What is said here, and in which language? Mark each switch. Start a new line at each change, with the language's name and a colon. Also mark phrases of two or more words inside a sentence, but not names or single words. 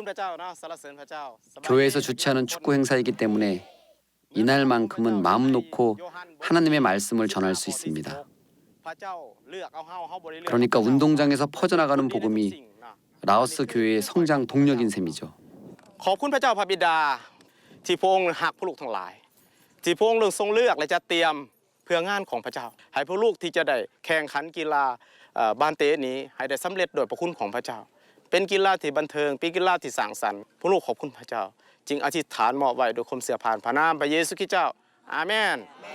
Korean: 교회에서 주최하는 축구 행사이기 때문에 이날만큼은 마음 놓고 하나님의 말씀을 전할 수 있습니다. 그러니까 운동장에서 퍼져나가는 복음이 라오스 교회의 성장 동력인 셈이죠.
Thai: ขอบคุณพระเจ้าพระบิดาที่พระองค์หักผู้ลูกทั้งหลายที่พระองค์ทรงเลือกและจะเตรียมเพื่องานของพระเจ้าให้ผู้ลูกที่จะได้แข่งขันกีฬาบานเตะนี้ให้ได้สำเร็จโดยพระคุณของพระเจ้าเป็นกีฬาที่บันเทิงเป็นกีฬาที่สร้างสรรค์ผู้ลูกขอบคุณพระเจ้าจึงอธิษฐานมอบไว้โดยความเสื่อผ่านพระนามพระเยซูคริสต์เจ้าอาเมน